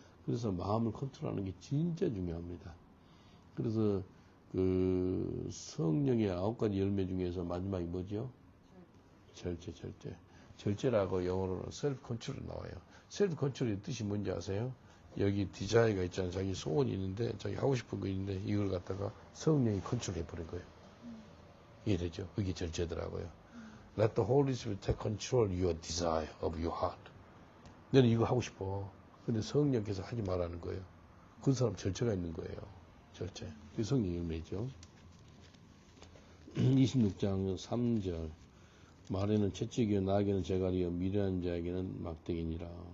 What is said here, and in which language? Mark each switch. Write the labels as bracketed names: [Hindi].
[Korean] 그래서 마음을 컨트롤하는 게 진짜 중요합니다. 그래서 그 성령의 9가지 열매 중에서 마지막이 뭐죠? 절제. 절제라고 영어로는 셀프 컨트롤이 나와요. 셀프 컨트롤의 뜻이 뭔지 아세요? 여기 디자이가 있잖아요. 자기 소원이 있는데 자기 하고 싶은 거 있는데 이걸 갖다가 성령이 컨트롤해 버린 거예요. 이해되죠? 그게 절제더라고요. [English] Let the Holy Spirit take control your desire of your heart. [Korean] 너는 이거 하고 싶어. 근데 성령께서 하지 말라는 거예요. 그 사람 절제가 있는 거예요. 절제. 그게 성령 열매죠. 26장 3절 말에는 채찍이요 나에게는 재갈이요 미련한 자에게는 막대기니라.